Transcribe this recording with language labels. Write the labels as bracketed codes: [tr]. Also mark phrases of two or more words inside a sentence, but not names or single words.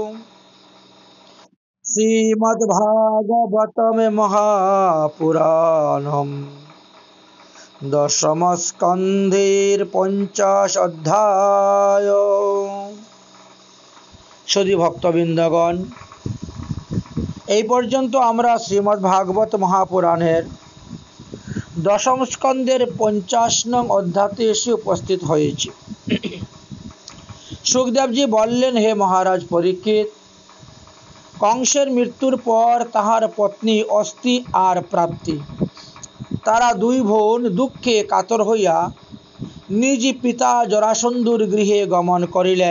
[bn] শ্রীমদ্ভাগবতম মহাপুরাণম দশম স্কন্ধের পঞ্চাশ অধ্যায়। সুধী ভক্তবৃন্দগণ, এই পর্যন্ত আমরা শ্রীমদ্ভাগবত মহাপুরাণের দশম স্কন্ধের 50 নং অধ্যায়ে এসে উপস্থিত হয়েছি। সুখদেবজি বললেন, হে মহারাজ পরীক্ষিত, কংসের মৃত্যুর পর তাহার পত্নী অস্থি আর প্রাপ্তি তারা দুই বোন দুঃখে কাতর হইয়া নিজ পিতা জরাসন্ধুর গৃহে গমন করিলেন।